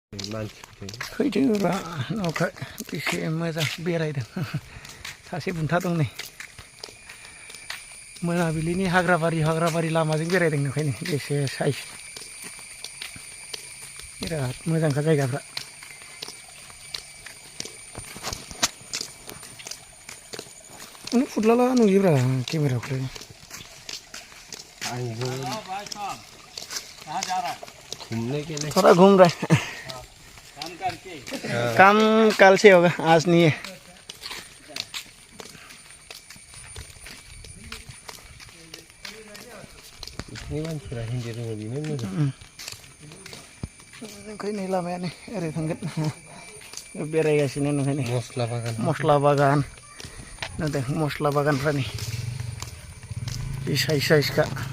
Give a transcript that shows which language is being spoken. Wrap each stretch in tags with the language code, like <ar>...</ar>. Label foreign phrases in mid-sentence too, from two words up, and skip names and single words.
<brx>फैदोब्रा न'खौ बेसे मोजां बेरायदों सासे बुन्था दं नै मोनाबिलिनि हाग्राबारि लामाजों बेरायदों ओंखायनो बेसे साइज बिराद मोजांखा जायगाफ्रा अनेक फुदलाला नुयोब्रा केमेराखौलाय</brx> <hi>थोड़ा घूम रहे काम कल से होगा आज नहीं है</hi> <brx>ओंखायनो लामायानो ओरै थांगोन बेरायगासिनो ओंखायनो मस्ला बागान नुदों मस्ला बागानफ्रा नै बे साइजखा</brx>